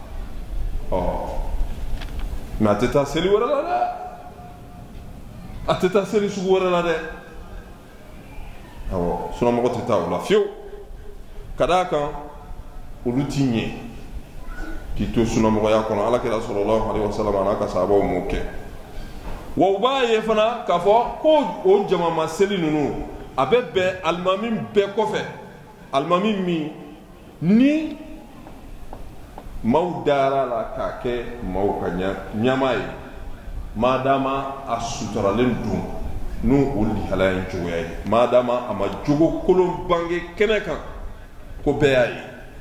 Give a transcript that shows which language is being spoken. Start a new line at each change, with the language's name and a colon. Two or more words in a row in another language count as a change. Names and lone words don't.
Bambara: mɛ a tɛ taa seli wɛrɛ la dɛ a tɛ taa seli sugu wɛrɛ la dɛ awɔ sunnamɔgɔ tɛ taa o la fiyewu ka d'a kan olu ti ɲɛ k'i to sunnamɔgɔya kɔnɔ alakira
Arabic: صلى الله عليه وسلم
Bambara: a n'a ka sahabaw m'o kɛ wa u b'a ye fana k'a fɔ ko o jamama seli ninnu a bɛ bɛn alimami bɛɛ kɔfɛ alimami min ni maaw dara la k'a kɛ maaw ka ɲɛmaa ye madama a suturalen don n'o o lihalaya in cogoya ye madama a ma jogo kolon bange kɛnɛ kan ko bɛɛ y'a ye